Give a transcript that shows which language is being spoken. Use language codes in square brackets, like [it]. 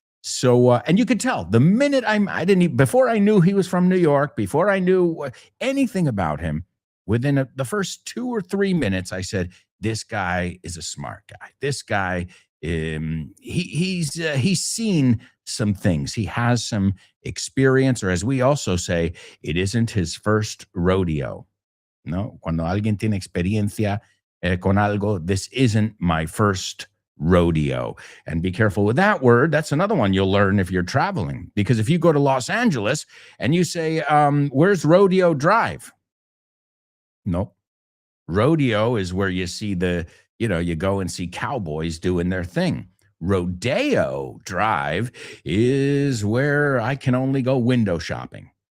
[en] So, and you could tell the minute before I knew he was from New York, before I knew anything about him, within the first 2 or 3 minutes, I said, this guy is a smart guy. This guy, he's seen some things. He has some experience, or as we also say, it isn't his first rodeo. [es] No, cuando alguien tiene experiencia con algo, [en] this isn't my first rodeo. And be careful with that word. That's another one you'll learn if you're traveling. Because if you go to Los Angeles and you say, where's Rodeo Drive? Nope. Rodeo is where you see you go and see cowboys doing their thing. Rodeo Drive is where I can only go window shopping.